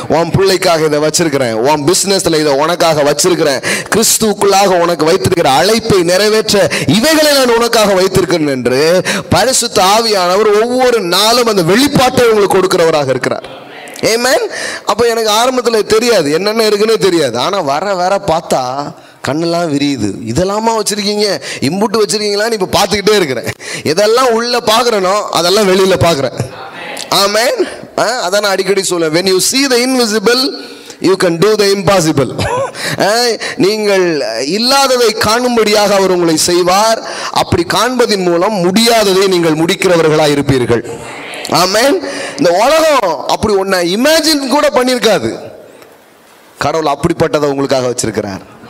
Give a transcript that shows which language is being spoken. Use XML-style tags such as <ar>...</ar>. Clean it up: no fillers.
<ta>உன் பிள்ளைக்காக இதை வச்சிருக்கிறேன், உன் பிசினஸ்ல இதை உனக்காக வச்சிருக்கிறேன், கிறிஸ்துவுக்குள்ளாக உனக்கு வைத்திருக்கிற அழைப்பை நிறைவேற்ற இவைகளை நான் உனக்காக வைத்திருக்கிறேன் என்று பரிசுத்த ஆவியானவர் ஒவ்வொரு நாளும் அந்த வெளிப்பாட்டை உங்களுக்கு கொடுக்கிறவராக இருக்கிறார். ஆமென். அப்போ எனக்கு ஆரம்பத்தில் தெரியாது, என்னென்ன இருக்குன்னு தெரியாது, ஆனா வர வர பார்த்தா கண்ணெல்லாம் விரியுது. இதெல்லாமா வச்சிருக்கீங்க, இம்புட்டு வச்சிருக்கீங்களான்னு இப்போ பார்த்துக்கிட்டே இருக்கிறேன். இதெல்லாம் உள்ள பார்க்குறேனோ அதெல்லாம் வெளியில பார்க்குறேன். ஆமென். அதான் நான் அடிக்கடி சொல்லுவேன்,</ta> <en>when you see the invisible you can do the impossible.</en> <ta>நீங்கள் இல்லாததை காணும்படியாக அவர் உங்களை செய்வார். அப்படி காண்பதின் மூலம் முடியாததை நீங்கள் முடிக்கிறவர்களாக இருப்பீர்கள். ஆமென். இந்த உலகம் அப்படி ஒன்ன இமேஜின் கூட பண்ணியிருக்காது, கடவுள் அப்படிப்பட்டதை உங்களுக்காக வச்சிருக்கிறார்.</ta>